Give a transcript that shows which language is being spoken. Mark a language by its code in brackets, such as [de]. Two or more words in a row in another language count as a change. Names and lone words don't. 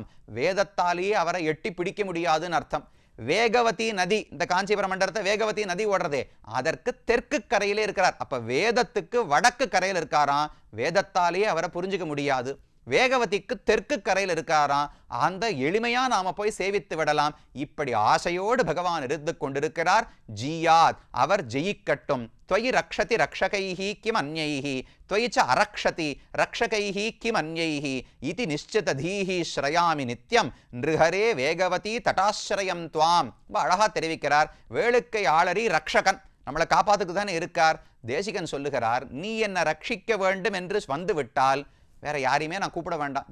[ta] வேதத்தாலேயே அவரை எட்டி பிடிக்க முடியாதுன்னு அர்த்தம். வேகவதி நதி, இந்த காஞ்சிபுரம் மண்டலத்தை வேகவதி நதி ஓடுறதே, அதற்கு தெற்கு கரையிலே இருக்கிறார். அப்ப வேதத்துக்கு வடக்கு கரையில் இருக்காராம், வேதத்தாலேயே அவரை புரிஞ்சுக்க முடியாது. வேகவதிக்கு தெற்கு கரையில் இருக்காராம், அந்த எளிமையா நாம போய் சேவித்து விடலாம். இப்படி ஆசையோடு பகவான் இருந்து கொண்டிருக்கிறார். ஜீயாத், அவர் ஜெயிக்கட்டும். [sa] त्वयि रक्षति रक्षकैः किम अन्यैः त्वयि च अरक्षति रक्षकैः किम् अन्यैः इति நிश्चितधीः श्रयामि नित्यं नृहरे वेगवती तटाश्रयं त्वाम्. [ta] ரொம்ப அழகா தெரிவிக்கிறார். வேளுக்கை ஆளரி ரக்ஷகன், நம்மளை காப்பாத்துக்கு தானே இருக்கார். தேசிகன் சொல்லுகிறார், நீ என்ன ரட்சிக்க வேண்டும் என்று வந்து விட்டால் வேற யாரையுமே நான் கூப்பிட வேண்டாம்.